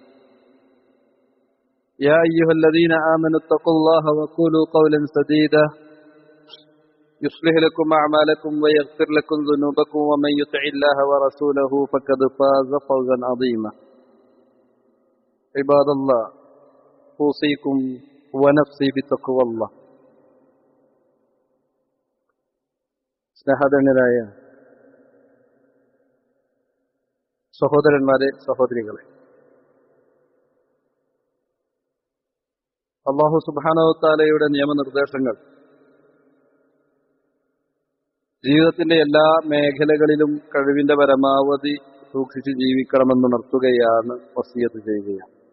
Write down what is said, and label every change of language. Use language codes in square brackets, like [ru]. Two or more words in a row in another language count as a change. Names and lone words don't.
[ar] يا أيها الذين آمنوا اتقوا الله وقولوا قولا سديدا يصلح لكم أعمالكم ويغفر لكم ذنوبكم ومن يطع الله ورسوله فقد فاز فوزا عظيما. عباد الله أوصيكم ونفسي بتقوى الله. [ml] സ്നേഹധന്യരായ സഹോദരന്മാരെ, സഹോദരികളെ, [ar] الله سبحانه و تعالى [ml] നിയമനിർദ്ദേശങ്ങൾ ജീവിതത്തിന്റെ എല്ലാ മേഖലകളിലും കഴിവിന്റെ പരമാവധി സൂക്ഷിച്ച് ജീവിക്കണമെന്ന് ഉണർത്തുകയാണ്, വസിയത്ത് ചെയ്യുകയാണ്.